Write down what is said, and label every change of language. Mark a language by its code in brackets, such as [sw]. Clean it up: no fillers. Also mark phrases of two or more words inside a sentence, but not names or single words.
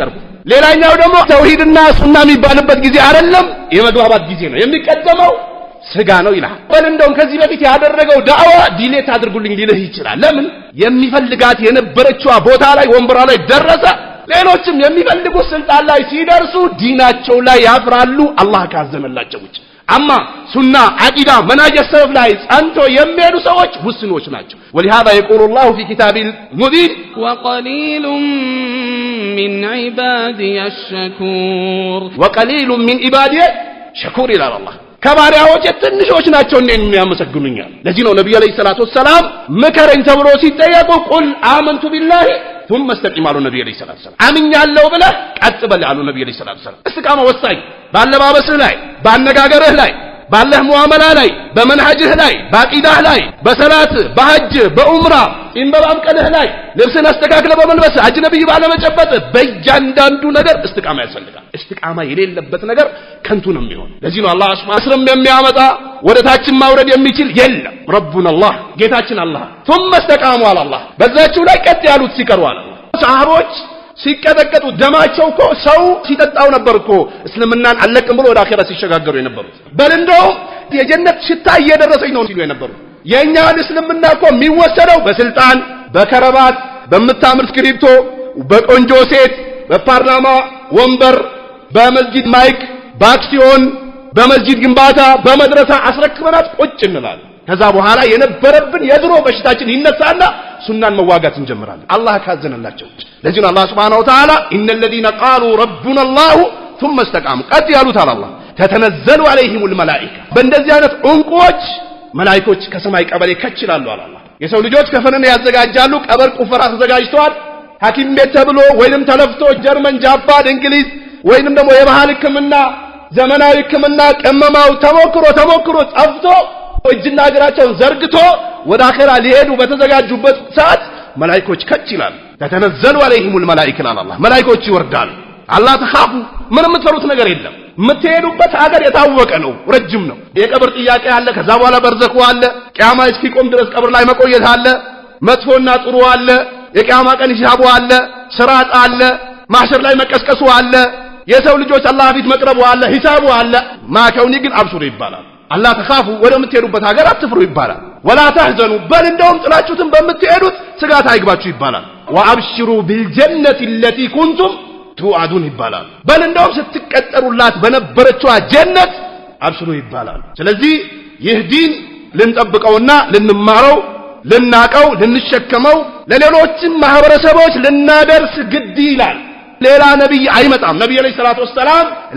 [am] ቀርቡ። ሌላኛው ደግሞ ተውሂድና ሱና የሚባልበት ጊዜ አይደለም የመግባባት ጊዜ ነው፣ የሚቀደመው ስጋ ነው ይላል። በል እንደውም ከዚህ በፊት ያደረገው ዳዕዋ ዲሌት አድርጉልኝ ሊልህ ይችላል። ለምን የሚፈልጋት የነበረችዋ ቦታ ላይ ወንበሯ ላይ ደረሰ። ሌሎችም የሚፈልጉት ስልጣን ላይ ሲደርሱ ዲናቸው ላይ ያፍራሉ አላህ ካዘነላቸው ውጭ። አማ ሱና አቂዳ መንሀጀ ሰለፍ ላይ ጸንቶ የሚሄዱ ሰዎች ውስኖች ናቸው። [ar] ولهذا يقول الله في كتابه المبين وقليل من عبادي الشكور وقليل من عبادي شكور إلى الله [am] ከባሪያዎች ትንሾች ናቸው እኔን የሚያመሰግኑኛል። ለዚህ ነው ነብዩ [ar] عليه الصلاة والسلام [am] ምከረኝ ተብሎ ሲጠየቁ [ar] قل آمنت بالله ثم استقيم [am] አሉ ነብዩ [ar] عليه الصلاة والسلام። [am] አምኛለሁ ብለህ ቀጥ በል አሉ ነብዩ [ar] عليه الصلاة والسلام። [am] እስቲቃማ ወሳኝ ባለባበስህ ላይ፣ ባነጋገርህ ላይ፣ ባለህ ሙአመላ ላይ፣ በመንሀጅህ ላይ፣ በአቂዳህ ላይ፣ በሰላት፣ በሐጅ፣ በኡምራ ኢንበባምቀልህ ላይ፣ ልብስን አስተካክለ በመልበስ አጅነብይ ባለመጨበጥ በእያንዳንዱ ነገር እስቲቃማ ያስፈልጋል። እስቲቃማ የሌለበት ነገር ከንቱ ነው የሚሆን። ለዚህ ነው አላህ [ar] سبحانه وتعالى [am] የሚያመጣ ወደ ታችን ማውረድ የሚችል የለም። [ar] ربنا الله [am] ጌታችን አላህ [ar] ثم استقاموا على الله [am] በዛችሁ ላይ ቀጥ ያሉት ሲቀሩ አለ። ሰሃቦች ሲቀጠቀጡ ደማቸው እኮ ሰው ሲጠጣው ነበር እኮ እስልምናን አለቅም ብሎ ወደ አኺራ ሲሸጋገሩ የነበሩት። በል እንደው የጀነት ሽታ እየደረሰኝ ነው ሲሉ የነበሩት። የኛን እስልምና እኮ የሚወሰደው በስልጣን በከረባት በምታምር ስክሪፕቶ በቆንጆ ሴት በፓርላማ ወንበር በመስጊድ ማይክ በአክሲዮን በመስጊድ ግንባታ በመድረሳ አስረክበናት ቁጭ እንላለን። ከዛ በኋላ የነበረብን የድሮ በሽታችን ይነሳና ሱናን መዋጋት እንጀምራለን አላህ ካዘነላቸው። ለዚህ ነው አላህ [ar] سبحانه وتعالى إن الذين قالوا ربنا الله ثم استقاموا [am] ቀጥ ያሉት አላህ ተተነዘሉ [ar] عليهم الملائكه [am] በእንደዚህ አይነት እንቁዎች መላእክቶች ከሰማይ ቀበሌ ከችላሉ አላህ። የሰው ልጆች ከፈነን ያዘጋጃሉ፣ ቀበር ቁፈራ ተዘጋጅቷል። ሐኪም ቤት ተብሎ ወይንም ተለፍቶ ጀርመን፣ ጃፓን፣ እንግሊዝ ወይንም ደግሞ የባህል ሕክምና ዘመናዊ ሕክምና ቀመማው ተሞክሮ ጠፍቶ እጅና እግራቸውን ዘርግቶ ወደ አኺራ ሊሄዱ በተዘጋጁበት ሰዓት መላእክቶች ከችላሉ። ተተነዘሉ [ar] عليهم الملائكه [am] አላህ መላእክቶች ይወርዳሉ። [ar] ألا تخافوا [am] ምንም የምትፈሩት ነገር የለም። የምትሄዱበት ሀገር የታወቀ ነው፣ ረጅም ነው። የቀብር ጥያቄ አለ፣ ከዛ በኋላ በርዘኹ አለ፣ ቂያማ እስኪቆም ድረስ ቀብር ላይ መቆየት አለ፣ መጥፎና ጥሩ አለ፣ የቂያማ ቀን ሂሳቡ አለ፣ ስራጥ አለ፣ ማህሸር ላይ መቀስቀሱ አለ፣ የሰው ልጆች አላህ ፊት መቅረቡ አለ፣ ሂሳቡ አለ። ማከውኒ ግን አብሽሩ ይባላል። [ar] ألا تخافوا [am] ወደምትሄዱበት ሀገር አትፍሩ ይባላል። [ar] ولا تحزنوا [am] በል እንደውም ጥላችሁትን በምትሄዱት ስጋት አይግባችሁ ይባላል። [ar] وأبشروا بالجنة التي كنتم توعدون [am] ይባላል። በል እንደውም ስትቀጠሩላት በነበረችው ጀነት አብሽሩ ይባላል። ስለዚህ ይህ ዲን ልንጠብቀውና ልንማረው ልናቀው ልንሸከመው ለሌሎችም ማህበረሰቦች ልናደርስ ግድ ይላል። ሌላ ነብይ አይመጣም። ነብዩ [ar] عليه الصلاة والسلام [am] ላ